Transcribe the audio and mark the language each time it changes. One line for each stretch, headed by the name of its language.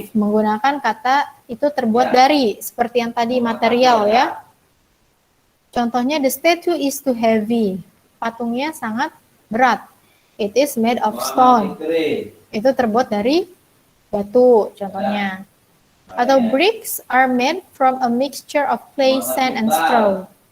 Indonesian: Menggunakan kata itu terbuat dari. Seperti yang tadi material ya.
English: Contohnya the statue is too heavy.
Indonesian: Patungnya sangat berat.
English: It is made of stone.
Indonesian: Itu terbuat dari batu contohnya.
English: Atau bricks are made from a mixture of clay, sand, and straw.